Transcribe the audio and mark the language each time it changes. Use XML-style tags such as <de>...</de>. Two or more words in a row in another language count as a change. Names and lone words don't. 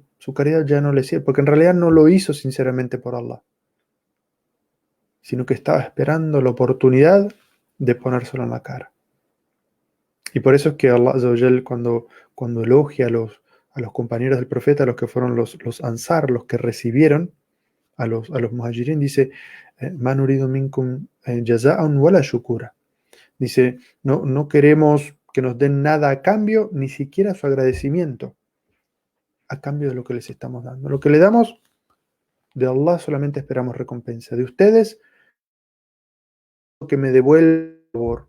<es>Su caridad ya no le sirve, porque en realidad no lo hizo sinceramente por Allah, sino que estaba esperando la oportunidad de ponérselo en la cara. Y por eso es que</es> <ar>الله عز وجل,</ar> <es>cuando elogia a los compañeros del profeta, a los que fueron los ansar, los que recibieron a los muhajirin, dice,</es> <ar>"من أريد منكم جزاء ولا شكورا".</ar> <es>Dice, no queremos que nos den nada a cambio, ni siquiera su agradecimiento a cambio de lo que les estamos dando. Lo que le damos, de Allah solamente esperamos recompensa. De ustedes, que me devuelva el favor.</es>